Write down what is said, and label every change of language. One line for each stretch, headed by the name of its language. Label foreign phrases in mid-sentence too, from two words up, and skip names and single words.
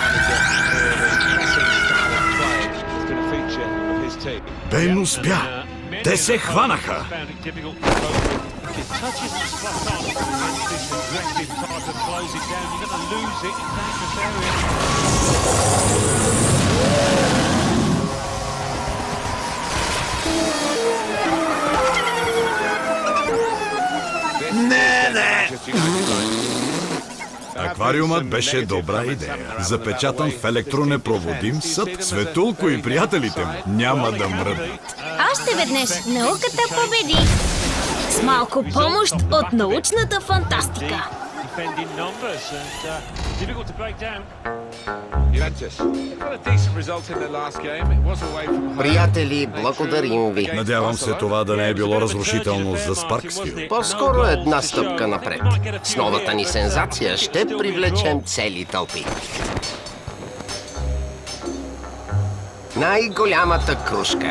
Bulgarian: Бен успя! Те се хванаха!
English: Found it difficult to cope with. If it touches the spot on and this aggressive type of close it down, you're going to lose it in dangerous areas.
Bulgarian: Аквариумът беше добра идея. Запечатан в електронепроводим съд. Светулко и приятелите му няма да мръднат. Още веднъж, науката победи! С малко помощ от научната фантастика.
English: Defending numbers and difficult to break down. Juventus got a decent result in their last game. It was away from home.
Bulgarian: Приятели, благодарим ви. Надявам се това да не е било разрушително за Спарксвил. По-скоро една стъпка напред. С новата ни сензация ще привлечем цели тълпи. Най-голямата крушка.